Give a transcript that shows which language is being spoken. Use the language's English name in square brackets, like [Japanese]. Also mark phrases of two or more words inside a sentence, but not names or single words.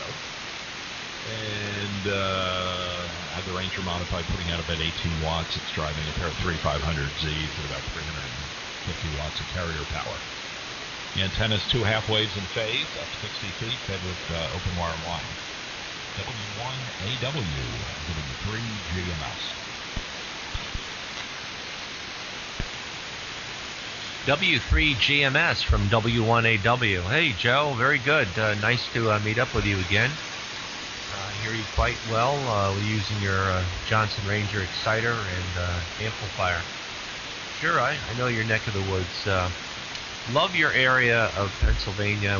[English] And I have the Ranger modified, putting out about 18 watts. It's driving a pair of 3500Zs at about 350 watts of carrier power. The antenna's 2 half-waves in phase, up 60 feet, fed with open wire line. W1AW, W3 GMS. W3 GMS from W1AW. Hey, Joe, very good. Nice to meet up with you again. I hear you quite well using your Johnson Ranger exciter and amplifier. Sure, I know your neck of the woods. Love your area of Pennsylvania.